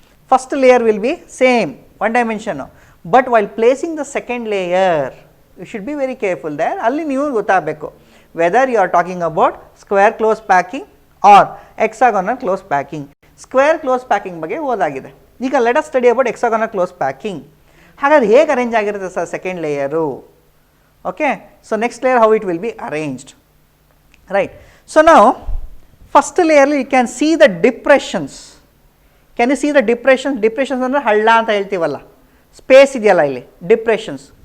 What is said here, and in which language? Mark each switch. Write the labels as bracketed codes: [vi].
[en] First layer will be same, one dimension. But while placing the second layer, you should be very careful there. [kn] Alli ನೀವು ಗೊತ್ತಾಗಬೇಕು [en] whether you are talking about square close packing or hexagonal close packing. Square close packing [kn] ಬಗ್ಗೆ ಓದಾಗಿದೆ. ಈಗ [en] let us study about hexagonal close packing. [kn] ಹಾಗಾದ್ರೆ ಹೇಗೆ arrange ಆಗಿರುತ್ತೆ sir second layer? [en] Okay, so next layer how it will be arranged, right? So now first layer you can see the depressions. Can you see the depressions? [kn] Depressions ಅಂದರೆ ಹಳ್ಳ ಅಂತ ಹೇಳ್ತೀವಲ್ಲ, space ಇದೆಯಲ್ಲ ಇಲ್ಲಿ, depressions.